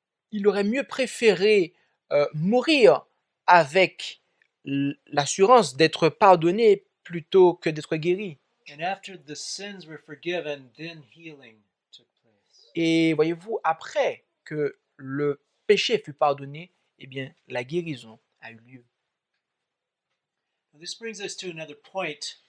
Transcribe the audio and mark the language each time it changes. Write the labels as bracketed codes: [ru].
[fr] il aurait mieux préféré mourir avec l'assurance d'être pardonné plutôt que d'être guéri. [en] And after the sins were forgiven, then healing took place. [fr] Et voyez-vous, après que le péché fut pardonné, eh bien, la guérison a eu lieu. [en] Now, this brings us to another point.